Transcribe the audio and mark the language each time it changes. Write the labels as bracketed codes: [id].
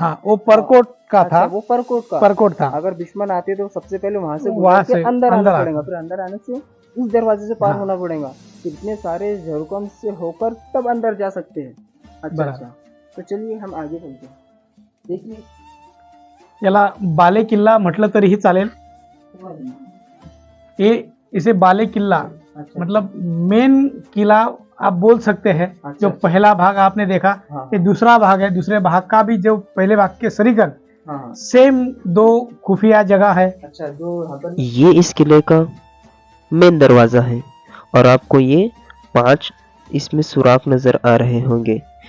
[hi] हाँ, वो परकोट का था। वो परकोट था। अगर दुश्मन आते तो सबसे पहले वहाँ से अंदर आना पड़ेगा, फिर अंदर आने से इस दरवाजे से पार होना पड़ेगा। इतने सारे झरोखम से होकर तब अंदर जा सकते हैं। अच्छा, तो चलिए हम आगे चलते हैं। देखिए [mr] याला बाले किल्ला म्हटलं तरीही चालेल। [hi] इसे बाले किल्ला मतलब मेन किला आप बोल सकते हैं। जो पहला भाग आपने देखा, ये दूसरा भाग है। दूसरे भाग का भी जो पहले भाग के सरीकन सेम 2 खुफिया जगह है। अच्छा, जो ये इस किले का मेन दरवाजा है और आपको ये 5 इसमें सुराख नजर आ रहे होंगे।